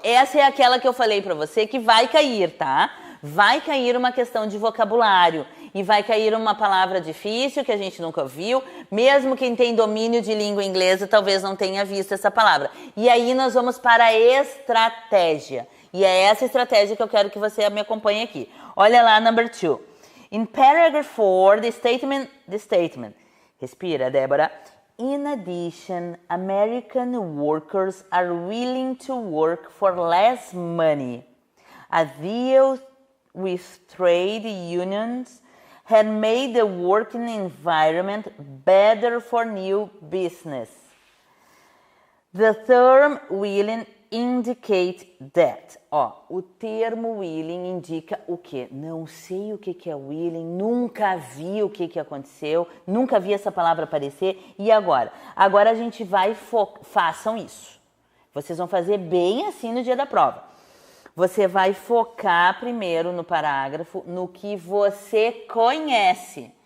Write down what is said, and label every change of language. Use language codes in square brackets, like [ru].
[pt] Essa é aquela que eu falei pra você que vai cair, tá? Vai cair uma questão de vocabulário e vai cair uma palavra difícil que a gente nunca viu. Mesmo quem tem domínio de língua inglesa talvez não tenha visto essa palavra. E aí nós vamos para a estratégia. E é essa estratégia que eu quero que você me acompanhe aqui. Olha lá, number 2. [en] In paragraph 4, the statement. [pt] Respira, Débora. [en] In addition, American workers are willing to work for less money. A deal with trade unions had made the working environment better for new business. The term willing indicates that. [pt] Ó, o termo willing indica o quê? Não sei o que é willing, nunca vi o que aconteceu, nunca vi essa palavra aparecer. E agora? Agora a gente vai façam isso. Vocês vão fazer bem assim no dia da prova. Você vai focar primeiro no parágrafo, no que você conhece.